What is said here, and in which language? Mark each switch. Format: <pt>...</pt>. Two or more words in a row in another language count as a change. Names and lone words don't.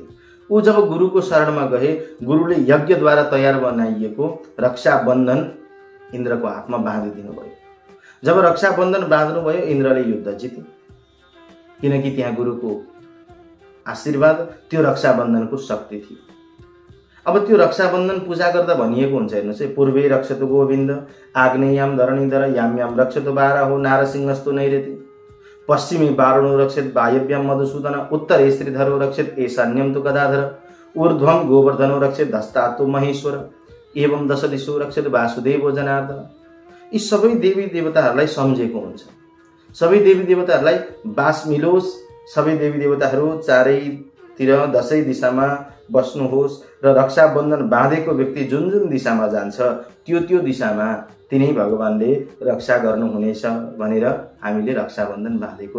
<ne>ऊ जब गुरुको शरणमा गए, गुरुले यज्ञद्वारा तयार बनाइएको रक्षाबन्धन इन्द्रको हातमा बाँधिदिनु भयो। जब रक्षाबन्धन बाँध्नुभयो इन्द्रले युद्ध जिते, किनकि त्यहाँ गुरुको आशीर्वाद, त्यो रक्षाबन्धनको शक्ति थियो। अब त्यो रक्षाबन्धन पूजा गर्दा भनिएको हुन्छ, हेर्नुहोस् है,</ne> <sa>पूर्वे रक्षतु गोविन्द, आग्नेयाम धरणीधर, याम्याम रक्षतु बाराहो, नारसिंहस्तु नैरति, पश्चिमे वारुणो रक्षेत, वायव्याम मधुसूदन, उत्तरे श्रीधरो रक्षेत, ईशान्यम तु गदाधर, ऊर्ध्वम गोवर्धनो रक्षेत, धस्तातु महेश्वर, एवं दश दिशो रक्षेत वासुदेवो जनार्दन।</sa> <ne>यी सबै देवी देवताहरूलाई सम्झेको हुन्छ। सबै देवी देवताहरूलाई बास मिलोस्, सबै देवी देवताहरू चारैतिर दशै दिशामा बस्नुहोस् र रक्षाबन्धन बाँधेको व्यक्ति जुन जुन दिशामा जान्छ त्यो दिशामा तिनै भगवानले रक्षा गर्नुहुनेछ भनेर हामीले रक्षाबन्धन बाँधेको।</ne>